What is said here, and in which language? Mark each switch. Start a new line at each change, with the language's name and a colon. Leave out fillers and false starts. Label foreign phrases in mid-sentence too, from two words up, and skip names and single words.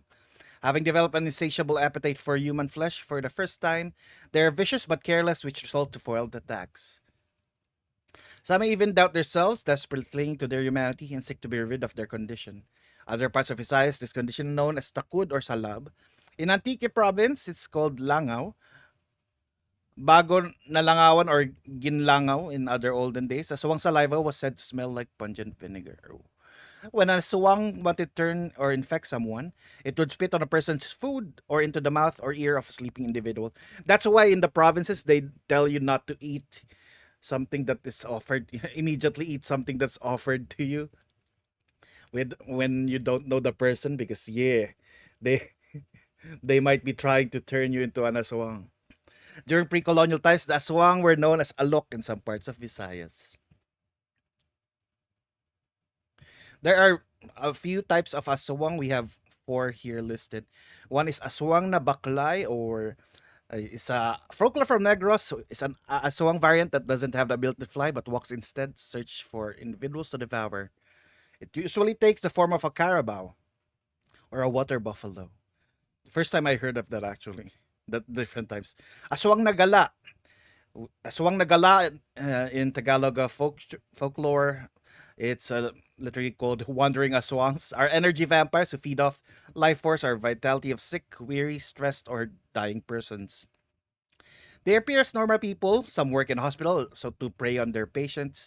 English: Having developed an insatiable appetite for human flesh for the first time, they are vicious but careless, which result to foiled attacks. Some may even doubt themselves, desperately cling to their humanity and seek to be rid of their condition. Other parts of Visayas, this condition known as takud or salab. In Antique province, it's called langaw. Bago nalangawan or ginlangaw in other olden days, aswang saliva was said to smell like pungent vinegar. When a aswang wanted to turn or infect someone, it would spit on a person's food or into the mouth or ear of a sleeping individual. That's why in the provinces they tell you not to eat something that is offered. Immediately eat something that's offered to you with when you don't know the person because yeah, they they might be trying to turn you into an aswang. During pre-colonial times, the aswang were known as alok in some parts of Visayas. There are a few types of aswang. We have four here listed. One is aswang na baklay or it's a folklore from Negros. So it's an aswang variant that doesn't have the ability to fly but walks instead, search for individuals to devour. It usually takes the form of a carabao or a water buffalo. First time I heard of that actually. That different types. Aswang na gala. Aswang na gala in Tagalog folklore. It's literally called wandering aswangs. Are energy vampires who feed off life force or vitality of sick, weary, stressed, or dying persons. They appear as normal people. Some work in hospital, so to prey on their patients.